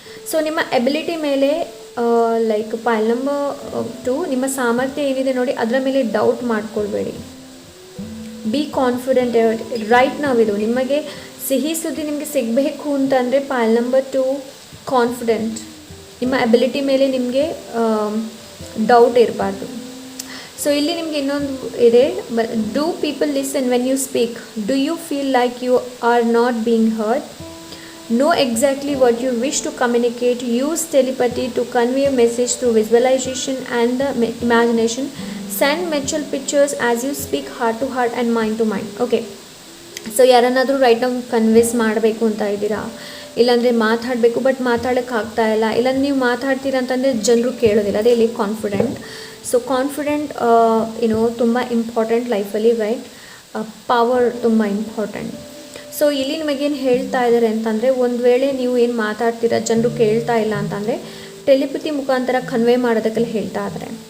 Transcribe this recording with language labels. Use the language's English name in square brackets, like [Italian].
[Kannada] So ನಿಮ್ಮ ability ಮೇಲೆ like ಪೈಲ್ number 2, ನಿಮ್ಮ ಸಾಮರ್ಥ್ಯ ಏನಿದೆ ನೋಡಿ ಅದರ ಮೇಲೆ ಡೌಟ್ ಮಾಡ್ಕೊಳ್ಬೇಡಿ. [English] Be confident right ನಾವು. [Kannada] ಇದು ನಿಮಗೆ ಸಿಹಿ ಸುದ್ದಿ ನಿಮಗೆ ಸಿಗಬೇಕು ಅಂತಂದರೆ ಪೈಲ್ ನಂಬರ್ 2 ಕಾನ್ಫಿಡೆಂಟ್, ನಿಮ್ಮ ಎಬಿಲಿಟಿ ಮೇಲೆ ನಿಮಗೆ ಡೌಟ್ ಇರಬಾರ್ದು. ಸೊ ಇಲ್ಲಿ ನಿಮಗೆ ಇನ್ನೊಂದು ಇದೆ, [English] Do people listen when you speak, do you feel like you are not being heard, know exactly what you wish to communicate, use telepathy to convey a message through visualization and the imagination, send mutual pictures as you speak heart to heart and mind to mind. [Kannada] Okay, so ಯಾರನ್ನಾದರೂ right ನಾವು convince ಮಾಡಬೇಕು ಅಂತ ಇದ್ದೀರಾ, ಇಲ್ಲಾಂದರೆ ಮಾತಾಡಬೇಕು but ಮಾತಾಡೋಕ್ಕೆ ಆಗ್ತಾ ಇಲ್ಲ, ಇಲ್ಲಾಂದ್ರೆ ನೀವು ಮಾತಾಡ್ತೀರಾ ಅಂತಂದರೆ ಜನರು ಕೇಳೋದಿಲ್ಲ, ಅದೇ ಇಲ್ಲಿ ಕಾನ್ಫಿಡೆಂಟ್. ಸೊ ಕಾನ್ಫಿಡೆಂಟ್ ತುಂಬ ಇಂಪಾರ್ಟೆಂಟ್ ಲೈಫಲ್ಲಿ, ರೈಟ್? ಪವರ್ ತುಂಬ ಇಂಪಾರ್ಟೆಂಟ್. ಸೊ ಇಲ್ಲಿ ನಿಮಗೇನು ಹೇಳ್ತಾ ಇದ್ದಾರೆ ಅಂತಂದರೆ, ಒಂದು ವೇಳೆ ನೀವು ಏನು ಮಾತಾಡ್ತೀರಾ ಜನರು ಕೇಳ್ತಾ ಇಲ್ಲ ಅಂತಂದರೆ ಟೆಲಿಪತಿ ಮುಖಾಂತರ ಕನ್ವೆ ಮಾಡೋದಕ್ಕೆಲ್ಲ ಹೇಳ್ತಾ ಇದ್ದಾರೆ.